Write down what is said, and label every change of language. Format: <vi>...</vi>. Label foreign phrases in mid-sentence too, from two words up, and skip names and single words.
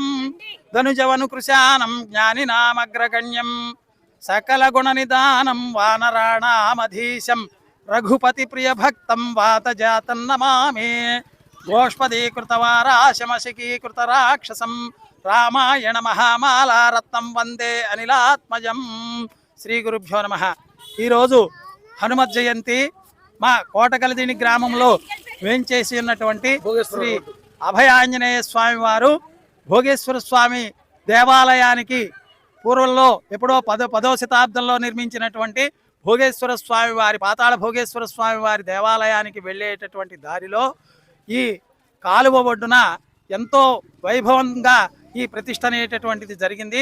<sa>धनुजवनुकृशानं ज्ञानिनामग्रगण्यं सकलगुणनिदानं वानराणामधीशं रघुपतिप्रियभक्तं वातजातं नमामि गोष्पदीकृतवाराशमशिकीकृतराक्षसं रामायण महामालारत्नं वंदे अनिलात्मजं श्रीगुरुभ्यो नमः।</sa> <te>ఈరోజు హనుమత్ జయంతి మా కోటకలదిని గ్రామంలో వేంచేసి ఉన్నటువంటి శ్రీ అభయ ఆంజనేయ స్వామి వారు భోగేశ్వర స్వామి దేవాలయానికి పూర్వంలో ఎప్పుడో 10వ శతాబ్దంలో నిర్మించినటువంటి భోగేశ్వర స్వామి వారి పాతాళ భోగేశ్వర స్వామి వారి దేవాలయానికి వెళ్ళేటటువంటి దారిలో ఈ కాలువ ఒడ్డున ఎంతో వైభవంగా ఈ ప్రతిష్ఠ అనేటటువంటిది జరిగింది.</te>